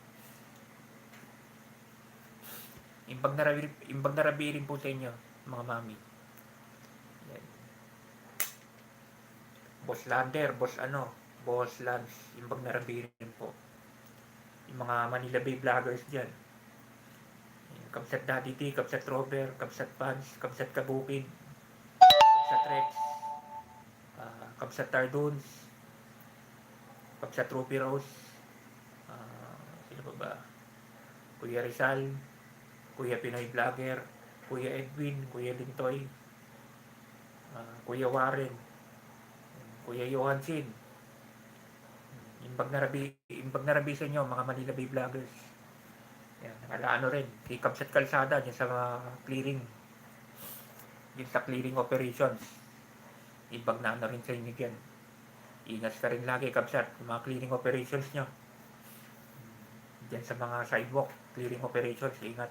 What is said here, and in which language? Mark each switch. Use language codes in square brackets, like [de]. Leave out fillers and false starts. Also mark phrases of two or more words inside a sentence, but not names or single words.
[ilo] Imbag na rabirin [tl] po sa inyo, mga mami. Yan. Boss Lander, Boss Lance, [ilo] imbag na rabirin [tl] po. Yung mga Manila Bay vloggers dyan. Kapsat Daddy T, Kapsat Robert, Kapsat Pans, Kapsat Kabukid, Kapsat Rex, Kapsat Tarduns, Kapsat Ruby Rose, sino ba? Kuya Rizal, Kuya Pinoy Vlogger, Kuya Edwin, Kuya Lintoy, Kuya Warren, Kuya Johansin. [ilo] Imbag na rabi [tl] sa inyo, mga Manila Bay Vloggers. Yan, rin, si Kapsat Kalsada, dyan sa clearing. Dyan sa clearing operations. [ilo] Imbag na [tl] rin sa inyo dyan. Ingat ka rin lagi, Kapsat, yung mga clearing operations nyo. Dyan sa mga sidewalk, clearing operations, ingat.